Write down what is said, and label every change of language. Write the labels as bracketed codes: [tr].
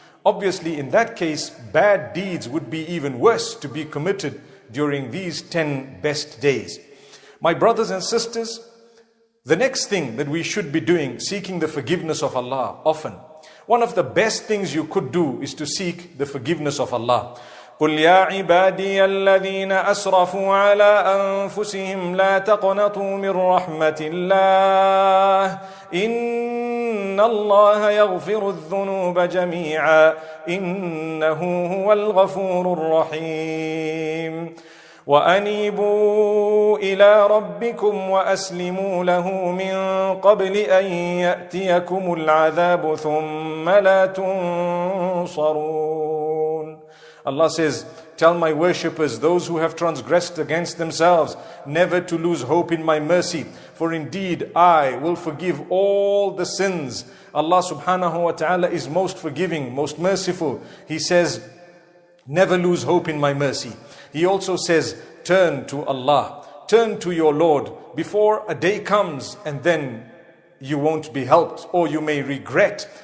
[en] Obviously, in that case, bad deeds would be even worse to be committed during these 10 best days. My brothers and sisters, the next thing that we should be doing, seeking the forgiveness of Allah often. One of the best things you could do is to seek the forgiveness of Allah. [ar] قل يا عبادي الذين أسرفوا على أنفسهم لا تقنطوا من رحمة الله إن الله يغفر الذنوب جميعا إنه هو الغفور الرحيم وأنيبوا إلى ربكم وأسلموا له من قبل أن يأتيكم العذاب ثم لا تنصرون. [en] Allah says, tell my worshippers, those who have transgressed against themselves, never to lose hope in my mercy. For indeed, I will forgive all the sins. Allah subhanahu wa ta'ala is most forgiving, most merciful. He says, never lose hope in my mercy. He also says, turn to Allah, turn to your Lord before a day comes and then you won't be helped or you may regret.